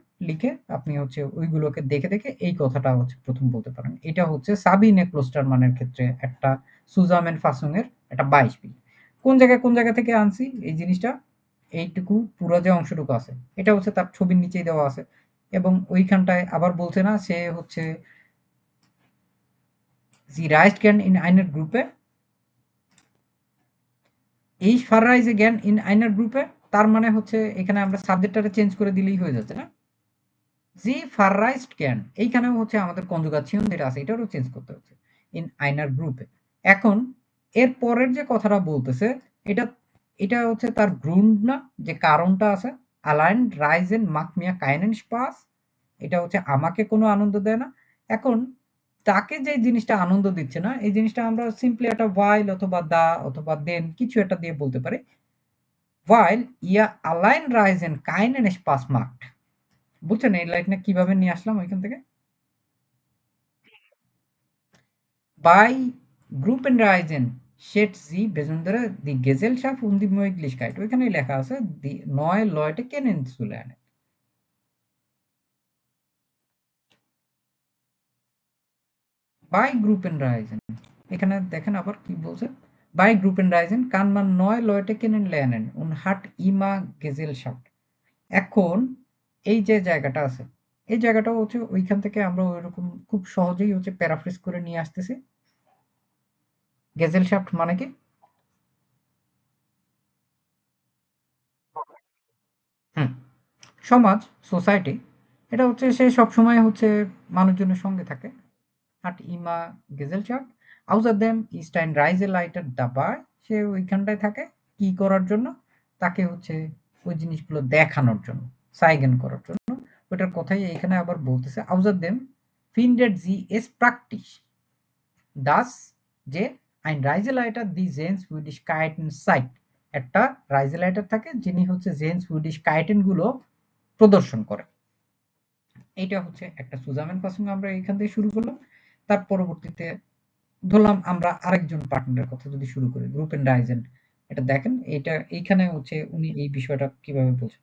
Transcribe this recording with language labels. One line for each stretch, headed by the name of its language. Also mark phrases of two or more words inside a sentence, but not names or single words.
Bangla: লিখে আপনি হচ্ছে ওইগুলোকে দেখে এই কথাটা হচ্ছে ১ম বলতে পারেন। এটা হচ্ছে সাবিনে ক্লোস্টারমানের ক্ষেত্রে একটা Zusammenfassung এর একটা beispiel। কোন জায়গা থেকে আনছি এই জিনিসটা? এইটুকু পুরা যে অংশটুকু আছে, এটা হচ্ছে তার ছবির নিচেই দেওয়া আছে। এবং ওইখানটায় আবার বলছে না সে হচ্ছে
German: "Sie reist gern in einer Gruppe, ich verreise gern in einer Gruppe"।
Bangla: তার মানে হচ্ছে এখানে আমরা সাবজেক্টটারে চেঞ্জ করে দিলেই হয়ে যাচ্ছে না?
German: sie verreist gern
Bangla: এইখানেও হচ্ছে আমাদের কনজুগাসিয়ন যেটা আছে এটারও চেঞ্জ করতে হচ্ছে
German: in einer Gruppe.
Bangla: এখন এর পরের যে কথাটা বলতেছে এটা এটা হচ্ছে তার গ্রুন্ড না, যে কারণটা আছে
German: allein reisen macht mir keinen Spaß,
Bangla: এটা হচ্ছে আমাকে কোনো আনন্দ দেয় না। এখন তাকে যে জিনিসটা আনন্দ দিচ্ছে না এই জিনিসটা আমরা সিম্পলি একটা while অথবা দা অথবা দেন কিছু একটা দিয়ে বলতে পারি।
German: while ihr allein reisen keinen Spaß macht।
Bangla: বুঝছেন এই লাইনটা কিভাবে নিয়ে আসলাম ওইখান থেকে?
German: Bei Gruppenreisen schätzt sie besonders die Gesellschaft und die Möglichkeit।
Bangla: ওইখানেই লেখা আছে
German: die neue Leute kennenzulernen। Bei Gruppenreisen
Bangla: এখানে দেখেন আবার কি বলছে?
German: Bei Gruppenreisen kann man neue Leute kennenlernen und hat immer Gesellschaft।
Bangla: এখন এই যে জায়গাটা আছে, এই জায়গাটাও হচ্ছে ওইখান থেকে আমরা ওইরকম খুব সহজেই হচ্ছে প্যারাফ্রেজ করে নিয়ে আসতেছি। Gesellschaft মানে কি? হুম। সমাজ, সোসাইটি, এটা হচ্ছে সে সবসময় হচ্ছে মানুষজনের সঙ্গে থাকে।
German: Hat immer Gesellschaft। Außerdem ist ein Reiseleiter dabei।
Bangla: সে ওইখানটায় থাকে কি করার জন্য? তাকে হচ্ছে ওই জিনিসগুলো দেখানোর জন্য, zeigen করার জন্য। ওটার কথাই এখানে আবার বলতেছে
German: außerdem findet sie es praktisch, dass যে ein Reiseleiter die Sehenswürdigkeiten zeigt।
Bangla: একটা রাইজেলাইটার থাকে যিনি হচ্ছে Sehenswürdigkeiten গুলো প্রদর্শন করে। এইটা হচ্ছে একটা Zusammenfassung আমরা এখান থেকে শুরু করলাম। তার পরবর্তীতে ধরলাম আমরা আরেকজন পার্টনারের কথা যদি শুরু করি, Gruppenreisen। এটা দেখেন এইটা এইখানে হচ্ছে উনি এই বিষয়টা কিভাবে বলছেন।